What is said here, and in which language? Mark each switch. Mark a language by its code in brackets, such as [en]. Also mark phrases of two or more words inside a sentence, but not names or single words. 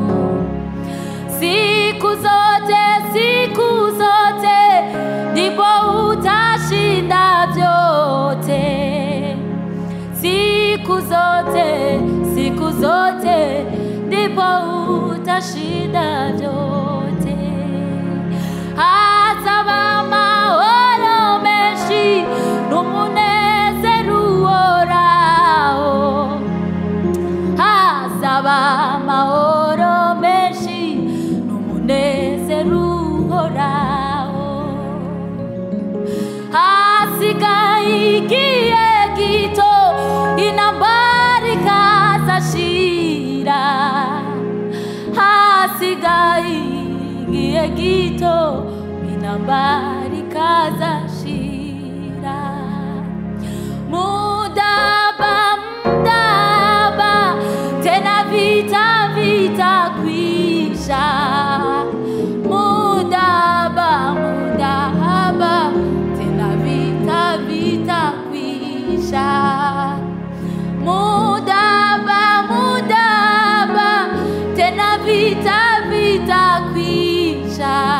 [sw] Siku zote, ndipo utashinda vyote. Siku zote, ndipo utashinda vyote. [rn] Hazaba mahoro menshi n'umunezero uhoraho. Hazaba mahoro menshi n'umunezero uhoraho. Hasigaye igihe gito, inambari kazashira. Hasigaye igihe gito, inambari kazashira. [sw] Mudaba, tena vita kwisha. Mudaba, tena vita kwisha. Mudaba, tena vita kwisha.